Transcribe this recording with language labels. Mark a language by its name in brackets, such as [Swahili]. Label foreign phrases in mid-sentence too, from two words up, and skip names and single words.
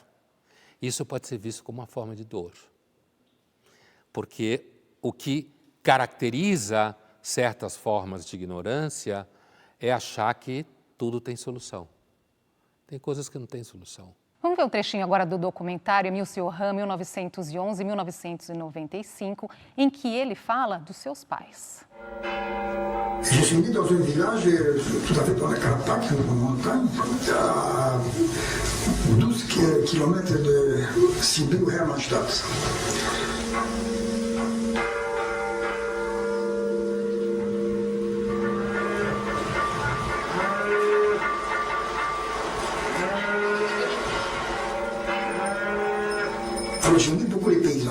[Portuguese] Isso pode ser visto como uma forma de dor, porque o que caracteriza certas formas de ignorância é achar que tudo tem solução. Tem coisas que não têm solução. Vamos ver um trechinho agora do documentário Emil Cioran, 1911 e 1995, em que ele fala dos seus pais. [French] Je suis né dans un village tout à fait dans la Carpath, en montagne, à 12 km de Sibiu-Hermannstadt. Alors j'aimais beaucoup les paysans.